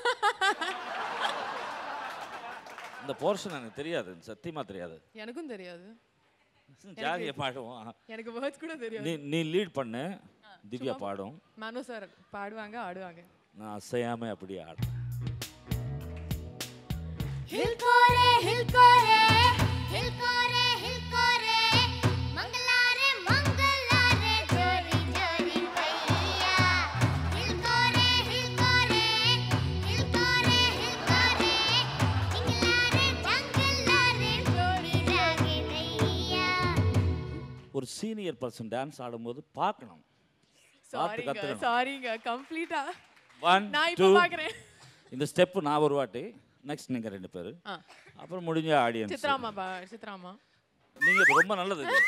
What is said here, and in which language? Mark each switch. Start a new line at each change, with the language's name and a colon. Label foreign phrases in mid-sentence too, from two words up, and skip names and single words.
Tamil: இந்த போர்ஷன் எனக்கு தெரியாது, சத்தியமா தெரியாது. எனக்கும் தெரியாது. ஜாலியா பாடுவோம். எனக்கு வேர்ட்ஸ் கூட தெரியாது. நீ லீட் பண்ணு, திவ்யா பாடும். மனோ சார் பாடுவாங்க, ஆடுவாங்க. நான் அசையாம அப்படியே ஆடுறேன்.
Hindi: हिलकोरे हिलकोरे हिलकोरे हिलकोरे मंगलारे मंगलारे जोरी जोरी भैया हिलकोरे हिलकोरे हिलकोरे हिलकोरे इंगलारे जंगलारे जोरी रागे नैया.
Tamil: ஒரு சீனியர் பர்சன் டான்ஸ் ஆடும்போது பார்க்கணும். சாரிங்க கம்ப்ளீட்டா 1 நான் இப்ப பார்க்கறேன். இந்த ஸ்டெப் நான் ஒரு வாட்டி, நெக்ஸ்ட் நீங்க ரெண்டு பேர், அப்புறம் முடிஞ்ச ஆடியன்ஸ். சித்ராமா நீங்க ரொம்ப நல்லது.